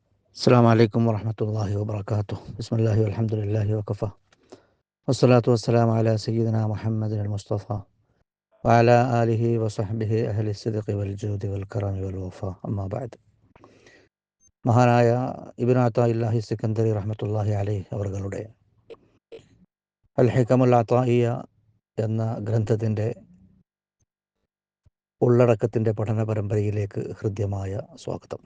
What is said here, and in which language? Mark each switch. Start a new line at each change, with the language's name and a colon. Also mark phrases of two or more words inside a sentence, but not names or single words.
Arabic: السلام عليكم ورحمة الله وبركاته. بسم الله والحمد لله وكفى والصلاة والسلام على سيدنا محمد المصطفى وعلى آله وصحبه أهل الصدق والجود والكرم والوفاء. أما بعد.
Malayalam: മഹാനായ ഇബ്നു അതാഇല്ലാഹി സിക്കന്ദരി
Arabic: رحمة الله عليه
Malayalam: അവരുടെ അൽ ഹികമുൽ അതാഇയ്യ എന്ന ഗ്രന്ഥത്തിൻ്റെ ഉള്ളടക്കത്തിൻ്റെ പഠന പരമ്പരയിലേക്ക് ഹൃദ്യമായ സ്വാഗതം.